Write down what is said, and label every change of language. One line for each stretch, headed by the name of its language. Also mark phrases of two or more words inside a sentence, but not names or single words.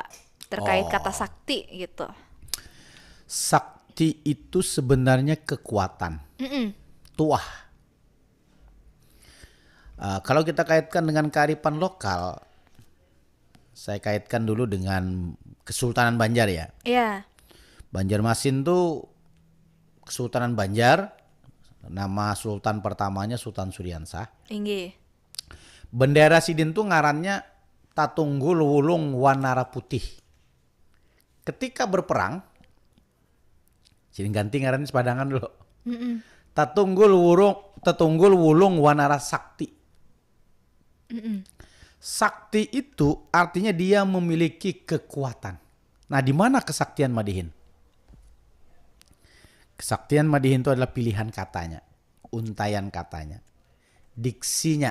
Indonesian: Terkait kata sakti gitu. Sakti itu sebenarnya kekuatan. Tuah. Kalau kita kaitkan dengan kearifan lokal, saya kaitkan dulu dengan Kesultanan Banjar ya. Iya. Banjarmasin tuh Kesultanan Banjar, nama sultan pertamanya Sultan Suryansah. Tinggi.
Banjar: Bendera Sidin tuh ngarannya Tatunggul Wulung Wanara Putih. Ketika berperang, Sidin ganti ngarannya sepadangan dulu. Tatunggul Wulung Wanara Sakti.
Indonesian: Sakti itu artinya dia memiliki kekuatan. Nah, di mana kesaktian Madihin? Kesaktian Madihin itu adalah pilihan katanya, untaian katanya, diksinya.